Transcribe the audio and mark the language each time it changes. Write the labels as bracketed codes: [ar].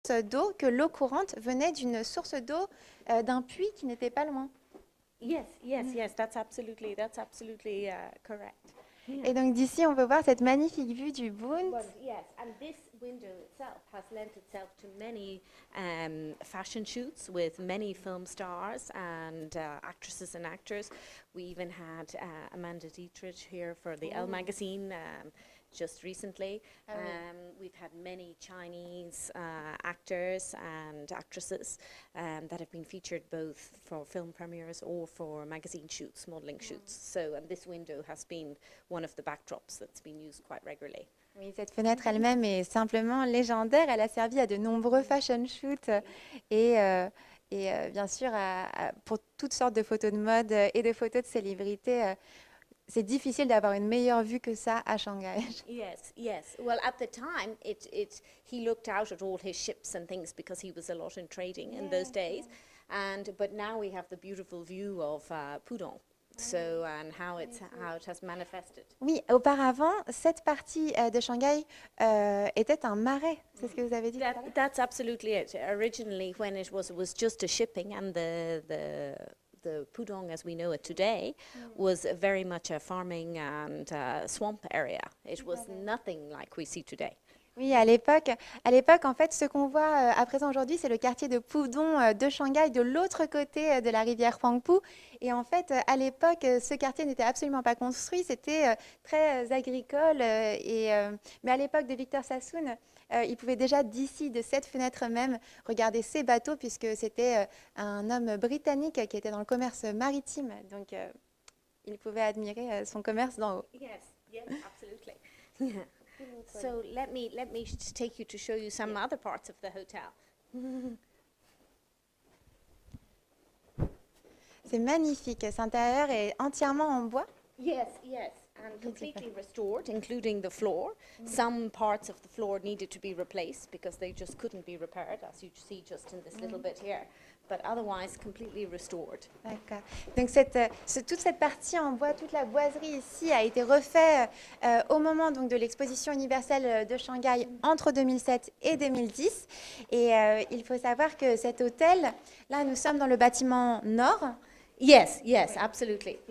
[fr] D'eau, que l'eau courante venait d'une source d'eau d'un puits qui n'était pas loin. [en] Yes, that's absolutely correct. [fr] Et donc d'ici, on peut voir cette magnifique vue du Bund. [en] Well, yes, and this window itself has lent itself to many fashion shoots with many film stars and actresses and actors. We even had Amanda Dietrich here for the Elle magazine just recently. We've had many Chinese actors and actresses that have been featured both for film premieres or for magazine shoots, modeling shoots. So, and this window has been one of the backdrops that's been used quite regularly. [fr] Oui, cette fenêtre elle-même est simplement légendaire. Elle a servi à de nombreux fashion shoots et bien sûr pour toutes sortes de photos de mode et de photos de célébrités. C'est difficile d'avoir une meilleure vue que ça à Shanghai. [en] Yes. Well, at the time, he looked out at all his ships and things because he was a lot in trading in those days. But now we have the beautiful view of Pudong. So, and how it has manifested. [fr] Oui, auparavant, cette partie de Shanghai était un marais. C'est ce que vous avez dit. [en] That's absolutely it. Originally, when it was just a shipping, and the Pudong as we know it today was very much a farming and swamp area. It was nothing like we see today. [fr] Oui, à l'époque, en fait, ce qu'on voit à présent aujourd'hui, c'est le quartier de Pudong de Shanghai, de l'autre côté de la rivière Huangpu. Et en fait, à l'époque, ce quartier n'était absolument pas construit, c'était très agricole. Mais à l'époque de Victor Sassoon, il pouvait déjà d'ici, de cette fenêtre même, regarder ces bateaux, puisque c'était un homme britannique qui était dans le commerce maritime. Donc, il pouvait admirer son commerce d'en haut. [en] Yes, absolutely. So let me take you to show you some other parts of the hotel. [fr] C'est magnifique. Cet intérieur est entièrement en bois. [en] Yes, and completely restored, including the floor. Some parts of the floor needed to be replaced because they just couldn't be repaired, as you see just in this little bit here. But otherwise completely restored. [fr] D'accord. Donc toute cette partie en bois, toute la boiserie ici a été refaite au moment donc, de l'exposition universelle de Shanghai entre 2007 et 2010. Et il faut savoir que cet hôtel, là nous sommes dans le bâtiment nord. [en] Yes, absolutely.